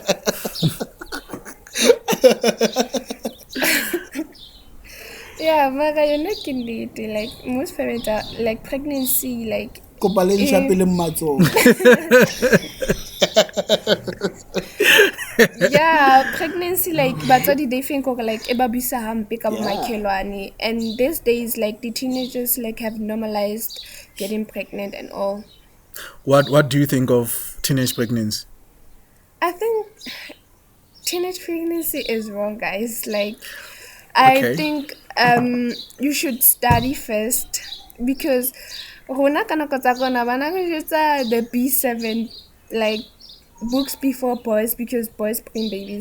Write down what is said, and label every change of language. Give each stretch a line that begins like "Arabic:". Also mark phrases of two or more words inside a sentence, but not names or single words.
English: Yeah, Mara, you're not kidding. Like, most parents are like pregnancy, like. Yeah, pregnancy, like, but they think like
Southern Sotho: ebabisa hampe ka bomakhelwane,
English: and these days like the teenagers like have normalized getting pregnant and all. What do you think of teenage pregnancy? I think teenage pregnancy is wrong, guys. Like, I think you should study first because the B7 like books before boys because boys bring babies.